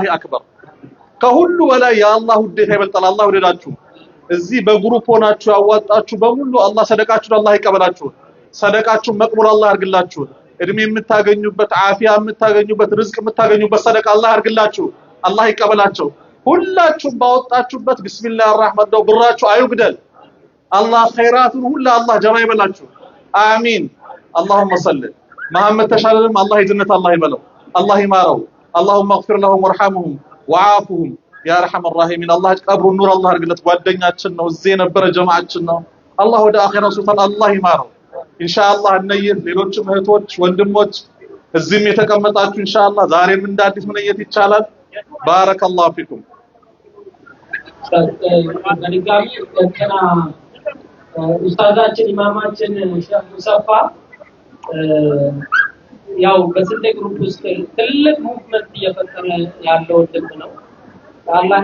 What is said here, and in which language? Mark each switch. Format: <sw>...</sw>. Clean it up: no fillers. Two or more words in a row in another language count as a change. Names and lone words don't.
<am>አክበር ከሁሉ በላይ የአላህ ውዴታ ይበልጣል አላህ ይወደዳችሁ እዚህ በግሩፕ ሆናችሁ ያዋጣችሁ በሙሉ አላህ ሰደቃችሁን አላህ ይቀበላችሁ ሰደቃችሁን መቅቡል አላህ ያርግላችሁ እድሜ የምታገኙበት አፊያ የምታገኙበት ርዝቅ የምታገኙበት ሰደቃ አላህ ያርግላችሁ አላህ ይቀበላቸው ሁላችሁም ባወጣችሁበት</am> <ar>بسم الله الرحمن</ar> <am>ነው ብራችሁ አይጉደል አላህ ኸይራቱን ሁሉ አላህ ጀማ ይበላችሁ አሚን</am> <ar>اللهم صل محمد</ar> <am>ተሻለንም አላህ የጀነት አላህ ይበለው አላህ ይማረው</am> <ar>اللهم اغفر لهم وارحمهم وعافهم يا ارحم الراحمين الله</ar> <am>ቀብሩ ኑር አላህ አርግለት ጓደኛችን ነው እዚህ የነበረ ጀማዓችን ነው አላህ ወደ አኺራው ሱታን አላህ ይማረው ኢንሻአላህ ነየት ሌሎችም እህቶች ወንድሞች እዚህም የተቀመጣችሁ ኢንሻአላህ ዛሬም እንደ አዲስ መነየት ይቻላል</am> <ar>بارك الله فيكم</ar> <am>በድጋሚ እንትና ኡስታዛችን ኢማማችን ሼህ ሙሰፋ ያው በስንዴ ግሩፕ ውስጥ ትልቅ ሙቭመንት እየፈጠረ ያለው ወንድም ነው አላህ</am>